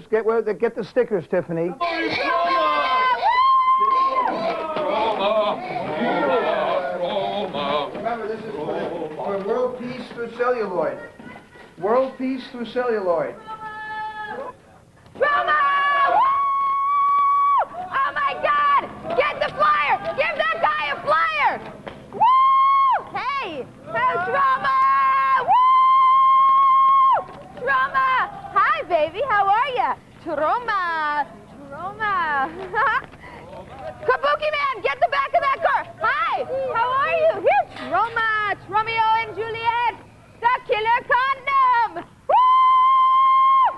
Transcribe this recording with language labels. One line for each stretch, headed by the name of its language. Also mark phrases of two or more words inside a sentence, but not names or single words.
English: Get the stickers, Tiffany. Remember, this is for world peace through celluloid. World peace through celluloid. Troma! Oh my God! Get the flyer! Give that guy a flyer! Woo! Hey! Hey, Troma! Woo! Troma! Hi, baby. How are ya? Troma! Kabuki Man, get the back of that car! Hi! How are you? Here, Troma! It's Romeo and Juliet! The killer condom! Woo!